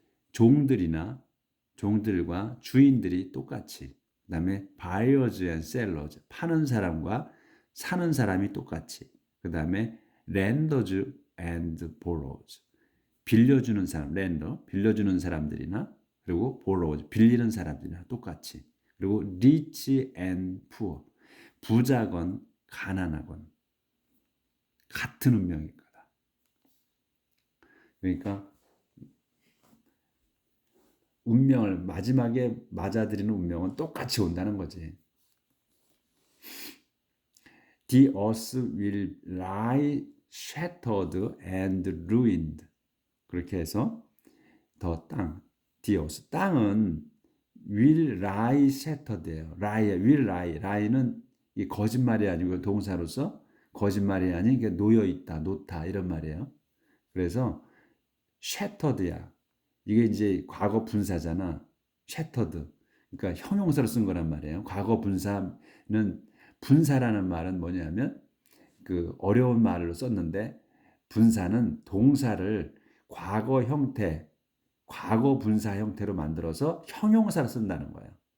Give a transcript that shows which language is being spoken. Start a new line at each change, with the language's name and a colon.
Korean: 종들이나 종들과 주인들이 똑같이 그다음에
English: 바이어즈 앤 셀러즈
Korean: 파는 사람과 사는 사람이 똑같이 그다음에
English: 렌더즈 앤드 보로즈
Korean: 빌려주는 사람 렌더 빌려주는 사람들이나 그리고 보로즈 빌리는 사람들이나 똑같이 그리고
English: 리치 앤 푸어
Korean: 부자건 가난하건 같은 운명일 거다. 그러니까 운명을 마지막에 맞아들이는 운명은 똑같이 온다는 거지.
English: The earth will lie shattered and ruined.
Korean: 그렇게 해서 더 땅,
English: the earth.
Korean: 땅은
English: will lie shattered
Korean: 예요. will lie는 이 거짓말이 아니고 동사로서 거짓말이 아닌 놓여 있다, 놓다 이런 말이에요. 그래서 shattered야. 이게 이제 과거 분사잖아. shattered. 그러니까 형용사로 쓴 거란 말이에요. 과거 분사는 분사라는 말은 뭐냐면 그 어려운 말로 썼는데 분사는 동사를 과거 형태, 과거 분사 형태로 만들어서 형용사를 쓴다는 거예요.